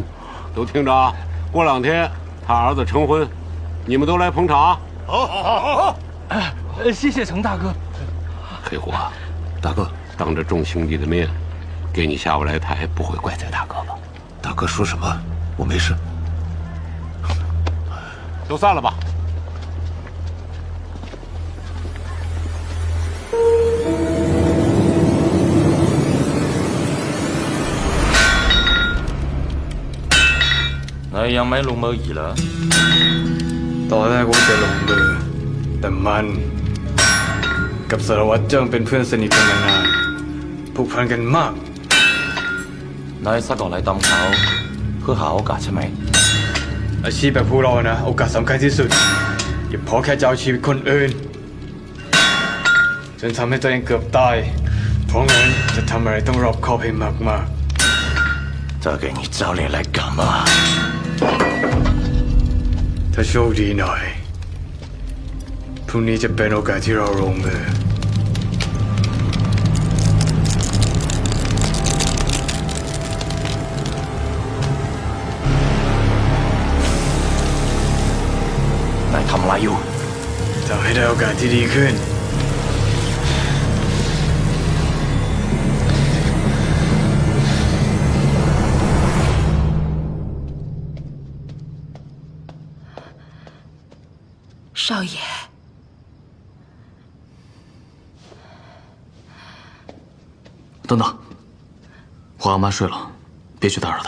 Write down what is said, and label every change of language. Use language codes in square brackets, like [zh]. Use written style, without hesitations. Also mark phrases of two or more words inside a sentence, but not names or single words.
[zh] 都听着啊，过2天他儿子成婚，你们都来捧场啊！好。谢谢程大哥。黑虎啊，大哥，当着众兄弟的面，给你下不来台，不会怪罪大哥吧？大哥说什么？我没事。都散了吧。 [th] นายยังไม่ลงมืออีกเหรอตอนแรกว่าจะลงมือ แต่มันกับสารวัตรเจิ้งเป็นเพื่อนสนิทกันมานานผูกพันกันมากนายซักออกไหลตามเขาเพื่อหาโอกาสใช่ไหมอาชีพแบบพวกเรานะโอกาสสำคัญที่สุดอย่าพอแค่จะเอาชีวิตคนอื่น จนทำให้ตัวเองเกือบตายเพราะงั้นจะทำอะไรต้องรอบคอบให้มากๆจะ [zh] 给你找你来干嘛 [th] ถ้าโชคดีหน่อยพรุ่งนี้จะเป็นโอกาสที่เราลงมือนายทำอะไรอยู่ทำให้ได้โอกาสที่ดีขึ้น [zh] 少爷，等等，我阿妈睡了，别去打扰她。